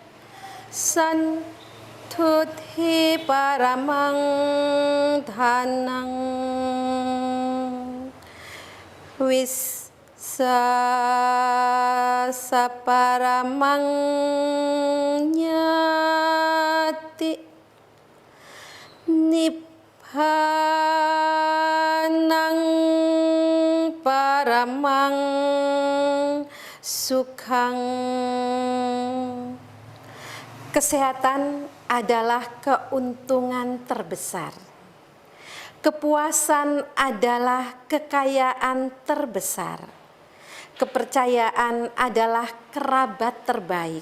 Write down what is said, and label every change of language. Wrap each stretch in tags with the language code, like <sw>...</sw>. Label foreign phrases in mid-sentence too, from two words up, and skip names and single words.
<pi>Santuthi Paramang Dhanang Wisasa Paramang Nyati Nibbanang Paramang Sukhang.</pi> <id>Kesehatan adalah keuntungan terbesar. Kepuasan adalah kekayaan terbesar. Kepercayaan adalah kerabat terbaik.</id>